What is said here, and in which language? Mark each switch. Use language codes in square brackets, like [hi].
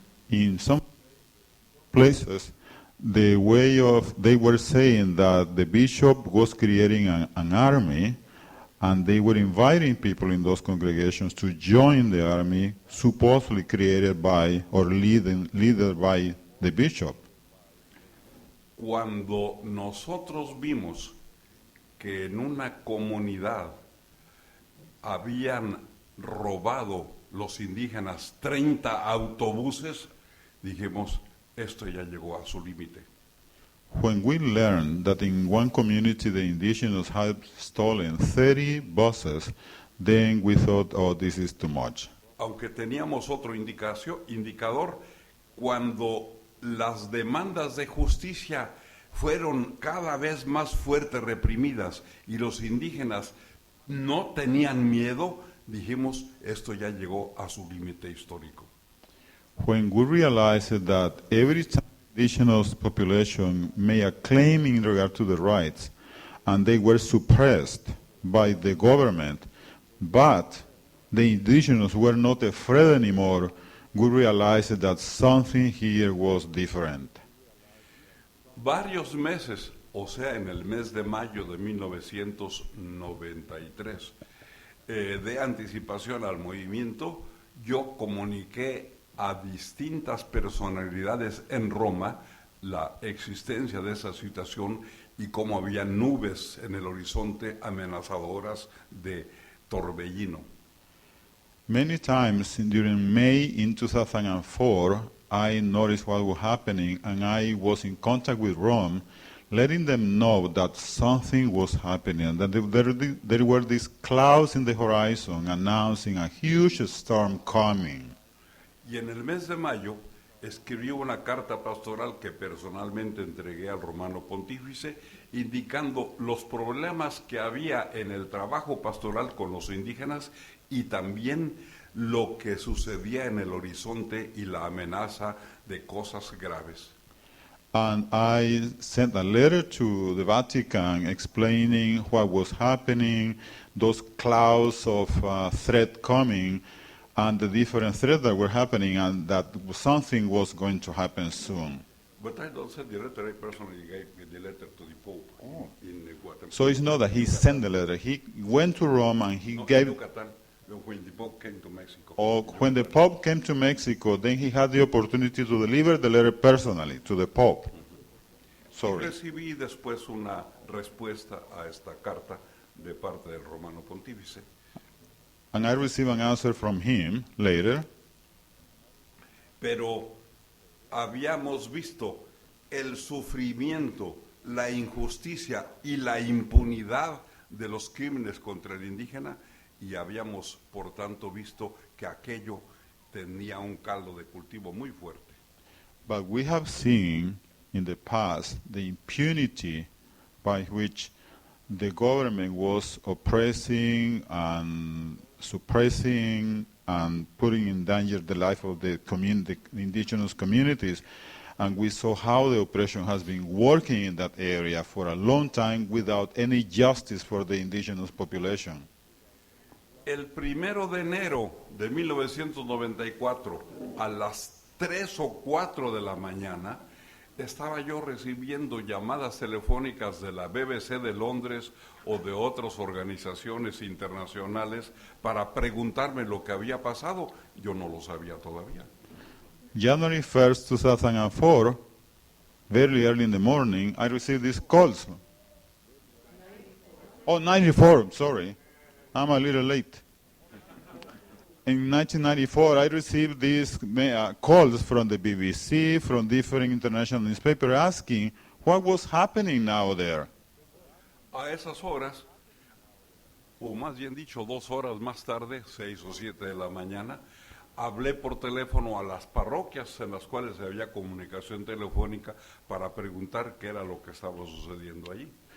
[en] In some places, they were saying that the bishop was creating an army, and they were inviting people in those congregations to join the army supposedly created by or led by the bishop. [es] Cuando nosotros vimos que en una comunidad habían robado los indígenas 30 autobuses, dijimos, esto ya llegó a su límite. [en] When we learned that in one community the indigenous had stolen 30 buses, then we thought, oh, this is too much. [es] Aunque teníamos otro indicador, cuando las demandas de justicia fueron cada vez más fuertes, reprimidas, y los indígenas no tenían miedo, dijimos, esto ya llegó a su límite histórico. [en] When we realized that every time the indigenous population made a claim in regard to the rights, and they were suppressed by the government, but the indigenous were not afraid anymore, we realized that something here was different. [es] Varios meses, o sea, en el mes de mayo de 1993, de anticipación al movimiento, yo comuniqué a distintas personalidades en Roma la existencia de esa situación y cómo había nubes en el horizonte amenazadoras de torbellino. [en] Many times during May in 2004, I noticed what was happening, and I was in contact with Rome, letting them know that something was happening, that there were these clouds in the horizon announcing a huge storm coming. [es] Y en el mes de mayo escribió una carta pastoral que personalmente entregué al romano pontífice, indicando los problemas que había en el trabajo pastoral con los indígenas y también lo que sucedía en el horizonte y la amenaza de cosas graves. [en] And I sent a letter to the Vatican explaining what was happening, those clouds of threat coming, and the different threats that were happening, and that something was going to happen soon. But I don't send the letter, I personally gave the letter to the Pope in Guatemala. So it's not that he sent the letter. He went to Rome and he No, gave... Yucatán. when the Pope came to Mexico. Or when the Pope came to Mexico, then he had the opportunity to deliver the letter personally to the Pope. [es] Y [en] Sorry. [es] recibí después una respuesta a esta carta de parte del Romano Pontífice. [en] And I received an answer from him later. [es] Pero habíamos visto el sufrimiento, la injusticia y la impunidad de los crímenes contra el indígena y habíamos, por tanto, visto que aquello tenía un caldo de cultivo muy fuerte. [en] But we have seen in the past the impunity by which the government was oppressing and suppressing and putting in danger the life of the indigenous communities. And we saw how the oppression has been working in that area for a long time without any justice for the indigenous population. [es] El 1 de enero de 1994, a las 3 o 4 de la mañana, estaba yo recibiendo llamadas telefónicas de la BBC de Londres o de otras organizaciones internacionales para preguntarme lo que había pasado. Yo no lo sabía todavía. [en] January 1st, 2004, very early in the morning, I received these calls. Oh, 94, sorry. I'm a little late. In 1994, I received these calls from the BBC, from different international newspapers, asking what was happening now there. [es] A esas horas, o más bien dicho, 2 horas más tarde, 6 o 7 de la mañana, hablé por teléfono a las parroquias en las cuales había comunicación telefónica para preguntar qué era lo que estaba sucediendo allí.